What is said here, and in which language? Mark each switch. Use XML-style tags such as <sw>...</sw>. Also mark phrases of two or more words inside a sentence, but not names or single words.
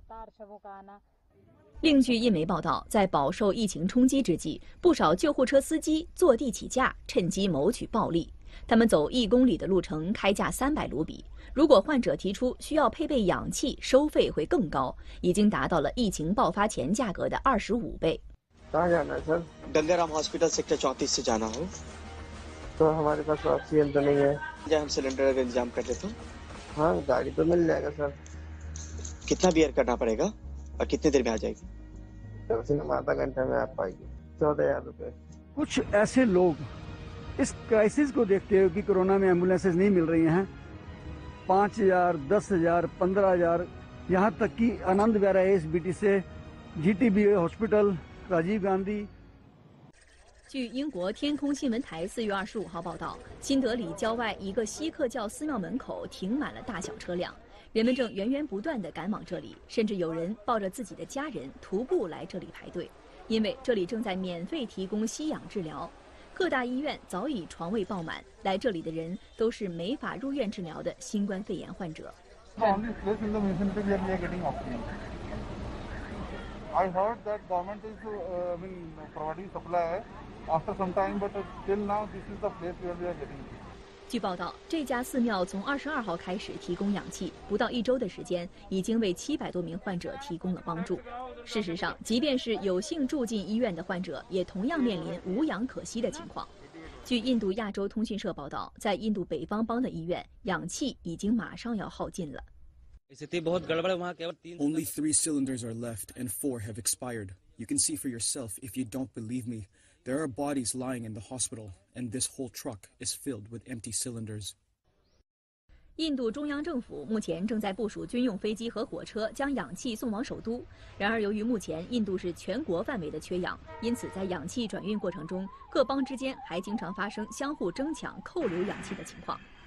<zh>另据印媒报道，在饱受疫情冲击之际，不少救护车司机坐地起价，趁机谋取暴利。他们走1公里的路程，开价300卢比。如果患者提出需要配备氧气，收费会更高，已经达到了疫情爆发前价格的25倍。</zh> <hi>गंगाराम हॉस्पिटल सेक्टर 34 से जाना हो तो हमारे पास ऑक्सीजन तो नहीं है। क्या हम सिलेंडर का इंतजाम कर लेते हैं? हाँ, गाड़ी तो मिल जाएगा सर। कितना बियर करना पड़ेगा और कितनी देर में आ जाएगी? कम से कम आधा घंटा में आ पाएगी। 14,000 रुपए। कुछ ऐसे लोग इस क्राइसिस को देखते हुए कि कोरोना में एम्बुलेंसेज नहीं मिल रही हैं, 5,000, 10,000, 15,000, यहाँ तक कि आनंद विहार ASBT से GTB हॉस्पिटल राजीव गांधी。</hi> <zh>据英国天空新闻台4月25号报道，新德里郊外一个锡克教寺庙门口停满了大小车辆，人们正源源不断地赶往这里，甚至有人抱着自己的家人徒步来这里排队，因为这里正在免费提供吸氧治疗。各大医院早已床位爆满，来这里的人都是没法入院治疗的新冠肺炎患者。</zh> <en>I heard that government is providing supply after some time, but till now this is the place where we are getting.</en> <zh>据报道，这家寺庙从22号开始提供氧气，不到1周的时间，已经为700多名患者提供了帮助。事实上，即便是有幸住进医院的患者，也同样面临无氧可吸的情况。据印度亚洲通讯社报道，在印度北方邦的医院，氧气已经马上要耗尽了。</zh> <en>Only 3 cylinders are left and 4 have expired. You can see for yourself if you don't believe me. There are bodies lying in the hospital, and this whole truck is filled with empty cylinders.</en> <zh>印度中央政府目前正在部署军用飞机和火车将氧气送往首都。然而，由于目前印度是全国范围的缺氧，因此在氧气转运过程中，各邦之间还经常发生相互争抢、扣留氧气的情况。</zh>